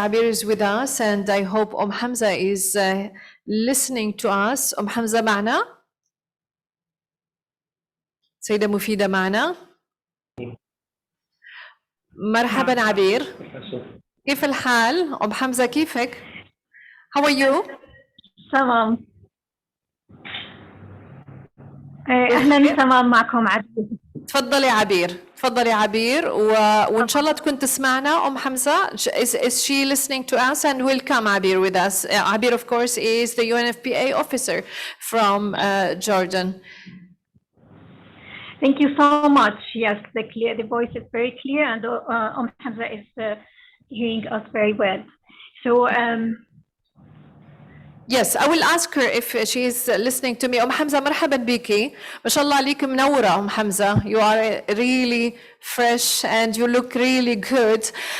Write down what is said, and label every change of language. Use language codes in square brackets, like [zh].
[en] Abir is with us, and I hope Hamza is listening to us. [ar] Hamza معنا؟ سيدة مفيدة معنا؟ مرحبا عبير، كيف الحال؟ حمزة كيفك؟ [en] How are you? [ar] تمام. اهلا تمام معكم عبير. تفضلي عبير، تفضلي عبير، وان شاء الله تكون تسمعنا حمزة. [en] Is she listening to us and will come Abir with us? Abir of course is the UNFPA officer from Jordan. Thank you so much. Yes, the voice is very clear, and Hamza is hearing us very well. So yes, I will ask her if she is listening to me. [ar] Hamza, مرحبا بيكي. ما شاء الله عليك منورة Hamza. [en] You are really fresh and you look really good.